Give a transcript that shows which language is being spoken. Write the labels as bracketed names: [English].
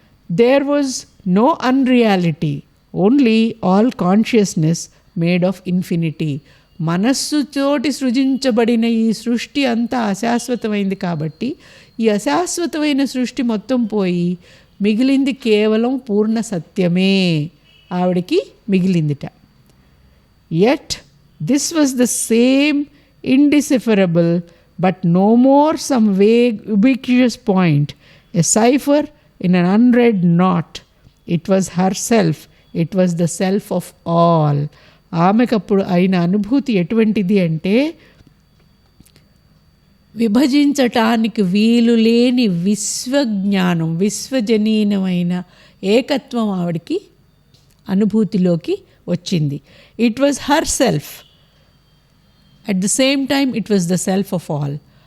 [English] There was no unreality, only all consciousness made of infinity. [Telugu] మనస్సుతోటి సృజించబడిన ఈ సృష్టి అంతా అశాశ్వతమైంది కాబట్టి ఈ అశాశ్వతమైన సృష్టి మొత్తం పోయి మిగిలింది కేవలం పూర్ణ సత్యమే ఆవిడకి మిగిలిందిట. [English] Yet this was the same indecipherable but no more some vague ubiquitous point, a cipher in an unread knot. It was herself, it was the self of all. [Telugu] ఆమెకప్పుడు అయిన అనుభూతి ఎటువంటిది అంటే విభజించటానికి వీలు లేని విశ్వజ్ఞానం, విశ్వజనీనమైన ఏకత్వం ఆవిడికి అనుభూతిలోకి వచ్చింది. [English] It was her self, at the same time it was the self of all.